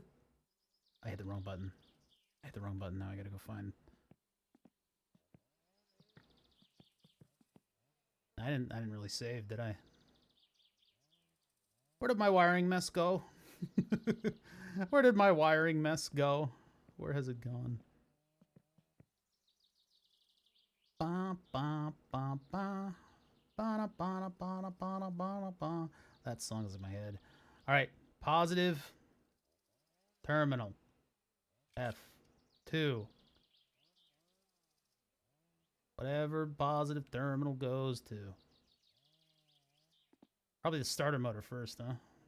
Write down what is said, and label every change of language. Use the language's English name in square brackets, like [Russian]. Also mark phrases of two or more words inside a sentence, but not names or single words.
[English] I hit the wrong button. I hit the wrong button. Now I gotta go find. I didn't really save, did I? Where did my wiring mess go? Where did my wiring mess go? Where has it gone? Ba, ba, ba, ba. Ba, ba, ba, ba, ba, ba. That song is in my head. All right, positive terminal. F2. Whatever positive terminal goes to. Probably the starter motor first, huh?